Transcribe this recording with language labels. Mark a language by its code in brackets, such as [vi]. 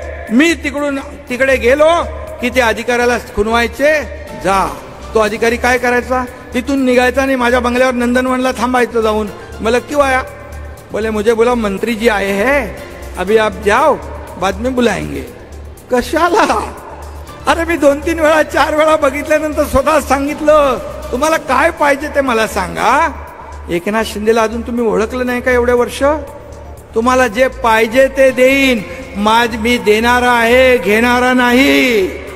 [mr] मी तिकडे गेलो की ते अधिकाऱ्याला खुनवायचे. जा. तो अधिकारी काय करायचा, तिथून निघायचा आणि माझ्या बंगल्यावर नंदनवनला थांबायचं जाऊन. मला [hi] क्यों आया? बोले मुझे बोला मंत्री जी आए हैं, अभी आप जाओ, बाद में बुलाएंगे. [mr] कशाला? अरे मी 2-3 वेळा 4 वेळा बघितल्यानंतर स्वतः सांगितलं, तुम्हाला काय पाहिजे ते मला सांगा. एकनाथ शिंदेला अजून तुम्ही ओळखलं नाही का एवढे वर्ष? तुम्हाला जे पाहिजे ते देईन. मी देणारा आहे, घेणारा नाही.